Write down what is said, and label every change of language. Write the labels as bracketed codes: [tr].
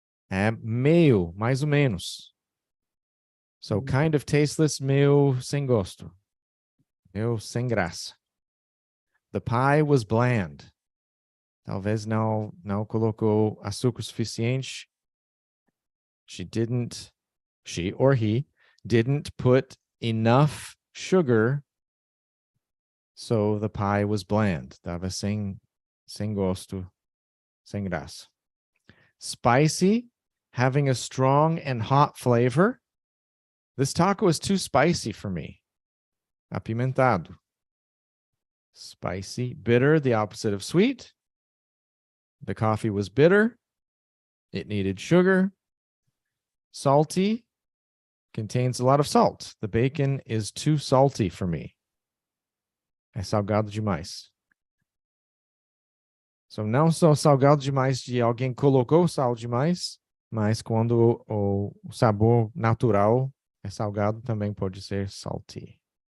[pt] É meio, mais ou menos. [en] So, kind of tasteless, [pt] meio sem gosto. Meio sem graça. [en] The pie was bland. [pt] Talvez não colocou açúcar suficiente. [en] She or he didn't put enough sugar, so the pie was bland. [pt] Tava sem gosto, sem graça. [en] Spicy, having a strong and hot flavor. This taco is too spicy for me. Apimentado. Spicy. Bitter, the opposite of sweet. The coffee was bitter. It needed sugar. Salty, contains a lot of salt. The bacon is too salty for me. [pt] É salgado demais. So, não só salgado demais de alguém colocou sal demais, mas quando o sabor natural é salgado, também pode ser salty.